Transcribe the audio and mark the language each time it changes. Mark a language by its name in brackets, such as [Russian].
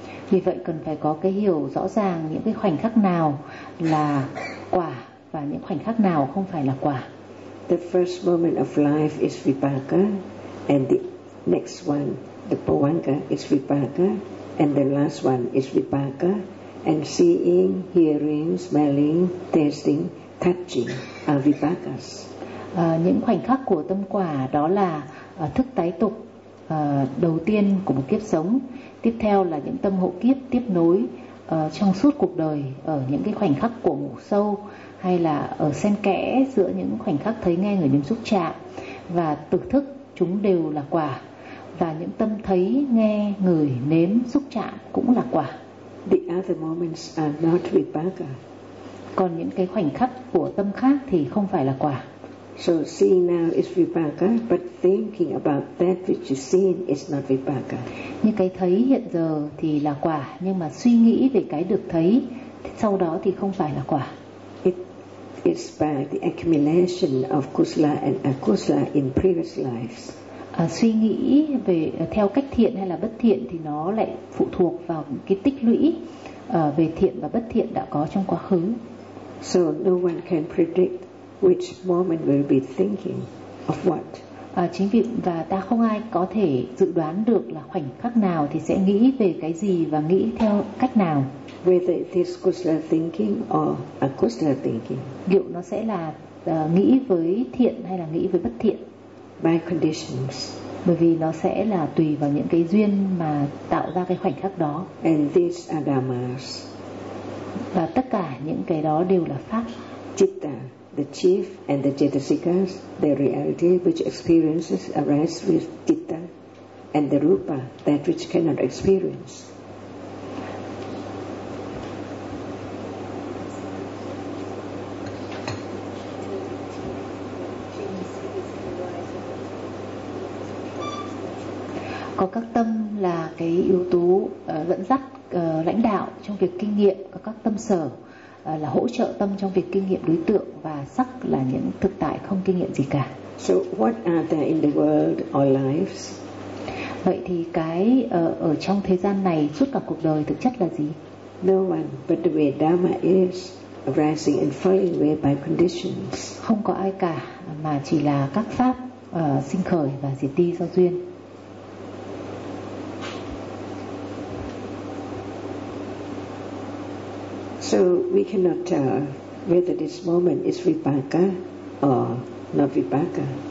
[Vietnamese] Vì vậy cần phải có cái hiểu rõ ràng những cái khoảnh khắc nào là quả và những khoảnh khắc nào không phải là quả. [English] The first moment of life is vipaka, and the next one, the pavanka, is vipaka, and the last one is vipaka. And seeing, hearing, smelling, tasting, touching are vipakas. [Vietnamese] Những khoảnh khắc của tâm quả đó là thức tái tục đầu tiên của một kiếp sống. Tiếp theo là những tâm hộ kiếp tiếp nối trong suốt cuộc đời, ở những cái khoảnh khắc của ngủ sâu, hay là ở xen kẽ giữa những khoảnh khắc thấy, nghe, ngửi, nếm, xúc chạm. Và tử thức, chúng đều là quả. Và những tâm thấy, nghe, ngửi, nếm, xúc chạm cũng là quả. [English] The other moments are not vipaka. [Vietnamese] Còn những cái khoảnh khắc của tâm khác thì không phải là quả. [English] So seeing now is vipaka, but thinking about that which is seen is not vipaka. [Vietnamese] Như cái thấy hiện giờ thì là quả, nhưng mà suy nghĩ về cái được thấy sau đó thì không phải là quả. [English] It is by the accumulation of kusala and akusala in previous lives. [Vietnamese] Suy nghĩ về theo cách thiện hay là bất thiện thì nó lại phụ thuộc vào cái tích lũy về thiện và bất thiện đã có trong quá khứ. [English] So no one can predict which moment will be thinking of what. [Vietnamese] Chính vì và ta không ai có thể dự đoán được là khoảnh khắc nào thì sẽ nghĩ về cái gì và nghĩ theo cách nào. [English] Whether it is kusala thinking or akusala thinking. [Vietnamese] Liệu nó sẽ là nghĩ với thiện hay là nghĩ với bất thiện. [English] By conditions. [Vietnamese] Bởi vì nó sẽ là tùy vào những cái duyên mà tạo ra cái khoảnh khắc đó. [English] And these are dhammas. [Vietnamese] Và tất cả những cái đó đều là pháp. [English] Chitta, the chief and the chetasikas, the reality which experiences arise with chitta and the rupa, that which cannot experience. [Vietnamese] Có các tâm là cái yếu tố dẫn dắt lãnh đạo trong việc kinh nghiệm, có các tâm sở là hỗ trợ tâm trong việc kinh nghiệm đối tượng, và sắc là những thực tại không kinh nghiệm gì cả. [English] So what are there in the world or lives? [Vietnamese] Vậy thì cái ở trong thế gian này suốt cả cuộc đời thực chất là gì? [English] No one, but the way Dharma is arising and falling away by conditions. [Vietnamese] Không có ai cả, mà chỉ là các pháp sinh khởi và diệt đi do duyên. [English] So we cannot tell whether this moment is vipaka or not vipaka.